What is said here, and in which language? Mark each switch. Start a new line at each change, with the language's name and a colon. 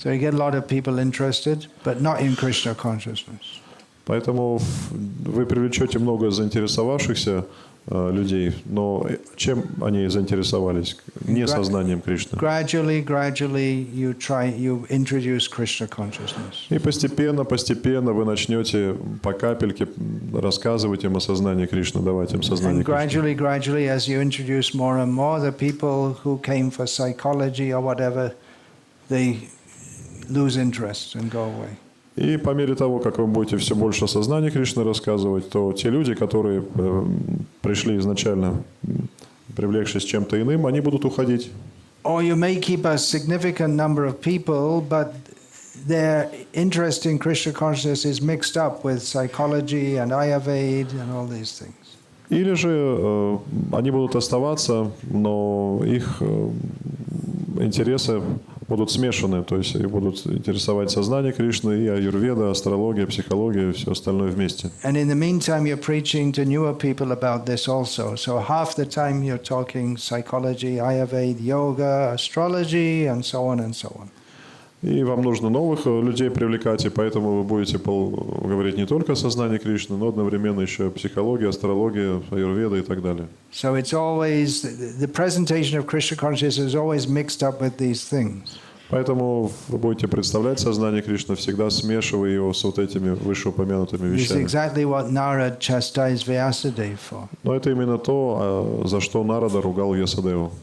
English: So you get a lot of people interested, but not in Krishna consciousness.
Russian: Поэтому вы привлечете много заинтересовавшихся людей, но чем они заинтересовались? Не сознанием Кришны.
English: Gradually you introduce Krishna consciousness.
Russian: И постепенно вы начнете по капельке рассказывать им о сознании Кришны, давать им сознание
English: And
Russian: Кришны.
English: gradually, as you introduce more and more, the people who came for psychology or whatever, they lose interest and go away.
Russian: И по мере того, как вы будете все больше о сознании Кришны рассказывать, то те люди, которые пришли изначально, привлекшись чем-то иным, они будут уходить.
English: Or you may keep a significant number of people, but their interest in Krishna consciousness is mixed up with psychology and Ayurveda and all these things.
Russian: Или же они будут оставаться, но их интересы будут смешаны, то есть их будут интересовать сознание Кришны и аюрведа, астрология, психология, все остальное вместе.
English: And in the meantime, you're preaching to newer people about this also. So half the time you're talking psychology, Ayurveda, yoga, astrology, and so on and so on.
Russian: И вам нужно новых людей привлекать, и поэтому вы будете говорить не только о сознании Кришны, но одновременно еще о психологии, астрологии, аюрведа и так далее.
English: So it's always, the presentation of Krishna consciousness is always mixed up with these things.
Russian: Поэтому вы будете представлять сознание Кришны, всегда смешивая его с вот этими вышеупомянутыми
English: It's
Russian: вещами.
English: exactly what Narad chastised Vyasadeva for.
Russian: Но это именно то, за что Нарада ругал Вьясадеву.